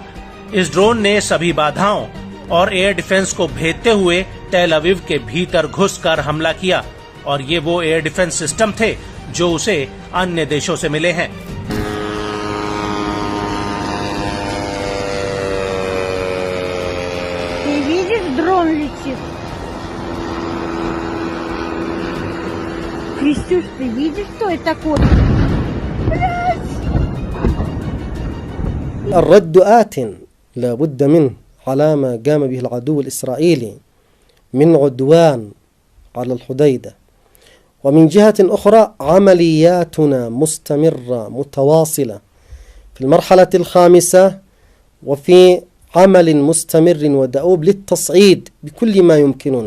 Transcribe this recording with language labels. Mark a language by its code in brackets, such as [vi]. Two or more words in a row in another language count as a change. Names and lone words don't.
[hi] इस ड्रोन ने सभी बाधाओं और [en] air defense [hi] को भेदते हुए तेल अवीव के भीतर घुसकर हमला किया और ये वो [en] air defense system [hi] थे जो उसे अन्य देशों से मिले हैं। [ru] ड्रोन летит. Крестюш, ты видишь, что это такое? [ar] الرد آت لا بد منه على ما قام به العدو الإسرائيلي من عدوان على الحديدة. ومن جهة أخرى عملياتنا مستمرة متواصلة في المرحلة الخامسة وفي عمل مستمر ودؤوب للتصعيد بكل ما يمكننا.